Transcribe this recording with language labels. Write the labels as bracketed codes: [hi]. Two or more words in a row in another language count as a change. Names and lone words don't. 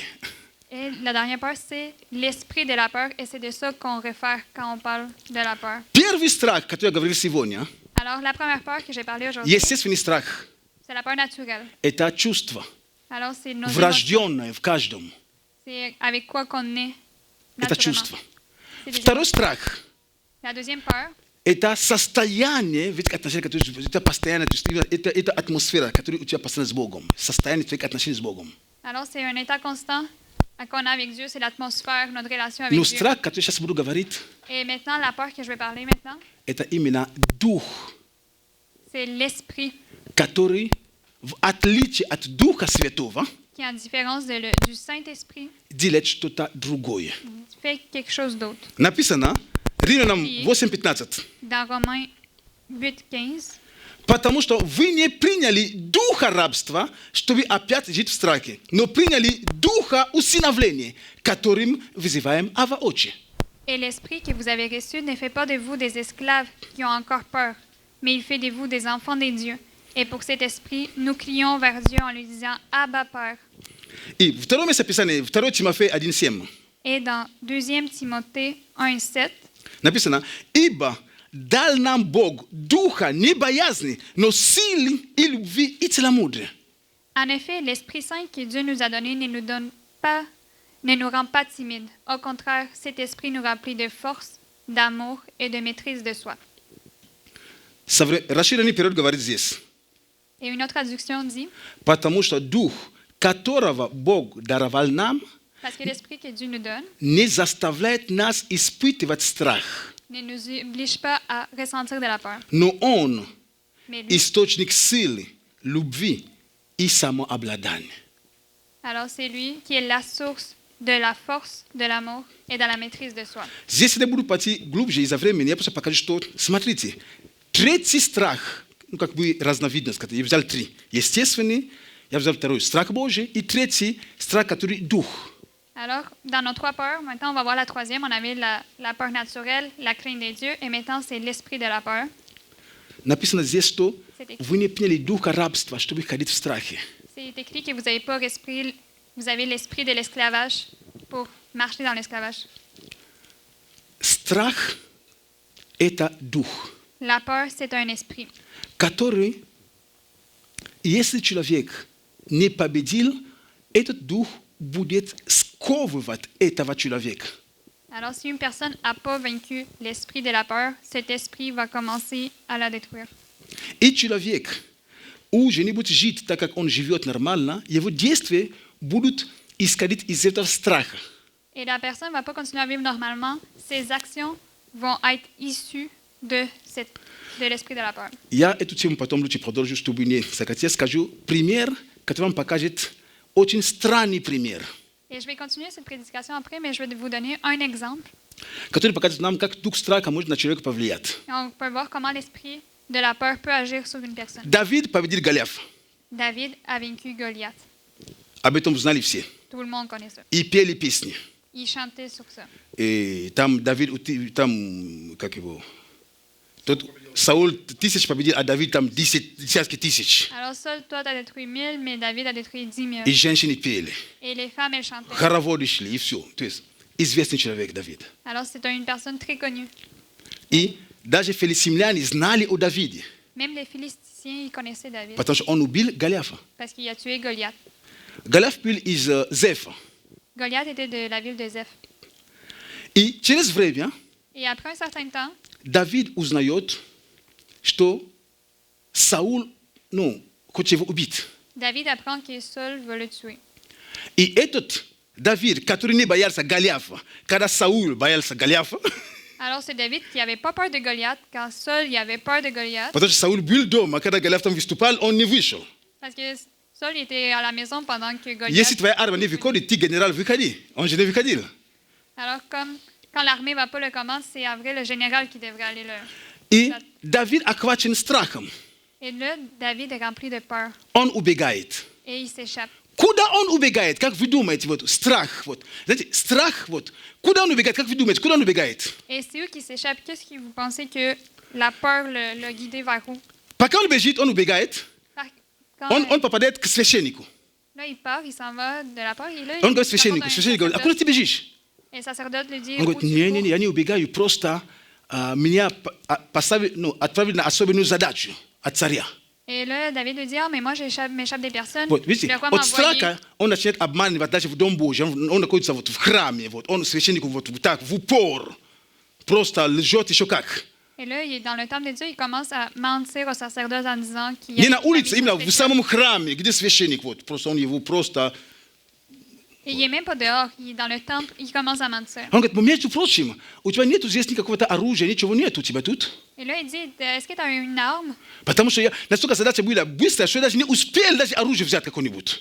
[fr] et la dernière peur, c'est l'esprit de la peur et c'est de ça qu'on réfère quand on parle de la peur. [ru] Первый страх, который я говорил сегодня, [fr] Alors, la première peur que j'ai parlé aujourd'hui, [ru] естественный страх [fr] c'est la peur naturelle. – [ru] это чувство, [fr] Alors, c'est nos émotions. [ru] врожденное в каждом. [fr] C'est avec quoi qu'on est [ru] Это [fr] naturellement. [ru] чувство. [fr] C'est des [ru] Второй [fr] émotions. [ru] страх [fr] La deuxième peur, – [ru] это состояние, ведь отношения, которые это постоянно, то есть это атмосфера, которая у тебя постоянно с Богом, состояние твоих отношений с Богом. [fr] alors c'est un état constant qu'on a avec Dieu, c'est l'atmosphère, notre relation avec [ru] Но [fr] Dieu. [ru] страх, который сейчас буду говорить, [fr] Et maintenant, la peur que je vais parler maintenant, [ru] это именно дух, [fr] c'est l'esprit [ru] который, в отличие от Духа Святого, [fr] qui, en différence du Saint-Esprit, [ru] делает что-то другое. [fr] fait quelque chose d'autre. [ru] Написано, Римлянам 8:15. [fr] Dans Romains 8:15, [ru] Потому что вы не приняли духа рабства, чтобы опять жить в страхе, но приняли духа усыновления, которым вызываем Ава Отче. [fr] et l'esprit que vous avez reçu ne fait pas de vous des esclaves qui ont encore peur, mais il fait de vous des enfants des dieux. Et pour cet esprit, nous crions vers Dieu en lui disant Abba Père. [ru] И второе место Писания, 2 Тимофея 1:7. [fr] Et dans 2 Timothée 1:7, [ru] Написано, ибо дал нам Бог духа не боязни, но силы и любви и целомудрия. [fr] en effet, l'Esprit Saint que Dieu nous a donné ne nous rend pas timides. Au contraire, cet esprit nous remplit de force, d'amour et de maîtrise de soi. [ru] Расширенный перевод говорит здесь. [fr] Et une autre traduction dit, [ru] Потому что дух, которого Бог даровал нам, [fr] parce que l'esprit que Dieu nous donne [ru] не заставляет нас испытывать страх, [fr] ne nous oblige pas à ressentir de la peur, [ru] но Он [fr] mais lui, [ru] источник силы, любви и самообладания. [fr] alors c'est lui qui est la source de la force, de l'amour et de la maîtrise de soi. [ru] Здесь я буду пойти глубже из-за времени, я просто покажу, что, смотрите, третий страх, как бы разновидность, я взял 3. Естественный, я взял второй, страх Божий, и третий, страх, который дух. [fr] Alors, dans nos 3 peurs, maintenant on va voir la troisième. On avait la peur naturelle, la crainte des dieux, et maintenant c'est l'esprit de la peur. [ru] Написано здесь, что вы не приняли духа рабства, чтобы ходить в страхе. [fr] C'est écrit que vous avez l'esprit de l'esclavage pour marcher dans l'esclavage. [ru] Страх – это дух, [fr] La peur, c'est un esprit. [ru] который, если человек не победил, этот дух будет сковывать этого человека. [fr] Alors, si une personne n'a pas vaincu l'esprit de la peur, cet esprit va commencer à la détruire. [ru] И человек уже не будет жить так, как он живет нормально, его действия будут исходить из этого страха. [fr] Et la personne ne va pas continuer à vivre normalement. Ses actions vont être issues de l'esprit de la peur. [ru] Я эту тему потом лучше продолжу, чтобы не sakать. Я скажу пример, который вам покажет очень странный пример, [fr] Et je vais continuer cette prédication après, mais je vais vous donner un exemple. [ru] который покажет нам, как дух страха может на человека повлиять. [fr] Et on peut voir comment l'esprit de la peur peut agir sur une personne. [ru] Давид победил Голиафа. [fr] David a vaincu Goliath. [ru] об этом знали все. [fr] Tout le monde connaît ça. [ru] И пели песни. [fr] Ils chantaient sur ça. [ru] И там Давид, там, как его, тот Саул тысяч победил, а Давид там десятки тысяч. [fr] Alors Saul, toi, t'as détruit 1000, mais David a détruit 10 000. [ru] И женщины пели. [fr] Et les femmes, elles chantaient. [ru] Хороводы шли, и все. То есть известный человек Давид. [fr] Alors c'est une personne très connue. [ru] И даже филистимляне знали о Давиде, [fr] Même les Philisticiens, ils connaissaient David. [ru] потому что он убил Голиафа. [fr] Parce qu'il a tué Goliath. [ru] Голиаф был из Зефа. [fr] Goliath était de la ville de Zeph. [ru] И через время [fr] Et après un certain temps, [ru] Давид узнает, что Саул, хочет его убить. [fr] David apprend que Saul veut le tuer. [ru] И этот Давид, который не боялся Голиафа, когда Саул боялся Голиафа, [fr] Alors c'est David qui n'avait pas peur de Goliath, quand Saul il avait peur de Goliath, [ru] потому что Саул был дома, когда Голиаф там выступал, он не вышел. [fr] parce que Saul il était à la maison pendant que Goliath... [ru] Если твоя армия не выходит, ты генерал выходи. Он же не выходил. [fr] Alors comme quand l'armée ne va pas le commander, c'est en vrai le général qui devrait aller le... [ru] И Давид охвачен страхом. [fr] Et là, David est rempli de peur [ru] Он убегает. [fr] et il s'échappe. [ru] Куда он убегает? Как вы думаете? Вот, страх. Вот. Знаете, страх. Вот. Куда он убегает? Как вы думаете? Куда он убегает? [fr] Et c'est eux qui s'échappent. Qu'est-ce que vous pensez que la peur l'a guidé vers où? [ru] Пока он бежит, он убегает. [fr] Quand, [ru] Он попадает к священнику. [fr] là, il part, il s'en va de la peur. Et là, [ru] Он [fr] il [ru] говорит [fr] se [ru] священнику. [fr] rencontre un [ru] Священник говорит, а куда [fr] sacerdote. [ru] ты бежишь? [fr] Et le sacerdote lui dit, [ru] Он [fr] où [ru] говорит, [fr] tu [ru] не, [fr] cours? [ru] я не убегаю, просто меня отправили на особенную задачу от царя. [fr] Et là, David lui dit, ah, mais moi, m'échappe des personnes. [ru] Вот, видите, [fr] Le roi [ru] от [fr] m'a envoyé. [ru] страха он начинает обманывать даже в Дом Божий. Он находится вот в храме, вот, он священнику вот так, в упор, просто лжет еще как. [fr] Et là, il est dans le temple de Dieu, il commence à mentir au sacerdote en disant qu'il y [ru] Не [fr] a [ru] на [fr] une [ru] улице, [fr] mission [ru] именно в [fr] spéciale. [ru] самом храме, где священник, вот, просто он его просто... [fr] Et il n'est même pas dehors, il est dans le temple, il commence à mentir. [ru] Он говорит, между прочим, у тебя нету здесь никакого оружия, ничего нет у тебя тут. [fr] Et là, il dit, est-ce que tu as une arme? [ru] Потому что настолько задача была быстрая, что я даже не успел даже оружие взять какое-нибудь.